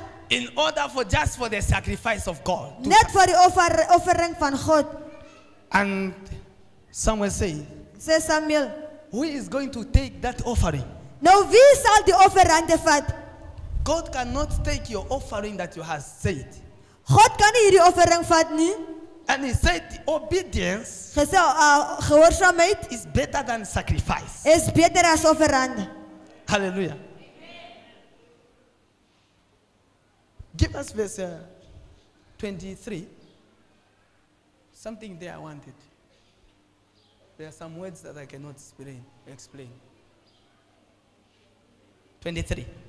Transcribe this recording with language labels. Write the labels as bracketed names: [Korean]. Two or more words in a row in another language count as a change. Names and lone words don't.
[English] in order for just for the sacrifice of God. [Afrikaans] net vir die offering van God. [English] And someone say, [Afrikaans] Sê Samuel, [English] who is going to take that offering? [Afrikaans] nou wie sal die offerande vat? [English] God cannot take your offering that you have said. [Afrikaans] God kan nie hierdie offering vat nie. [English] And he said, obedience [Afrikaans] Gesê gehoorsaamheid [English] is better than sacrifice. [Afrikaans] is beter as offerande. [English] Hallelujah. Give us verse 23. Something there I wanted. There are some words that I cannot explain. 23.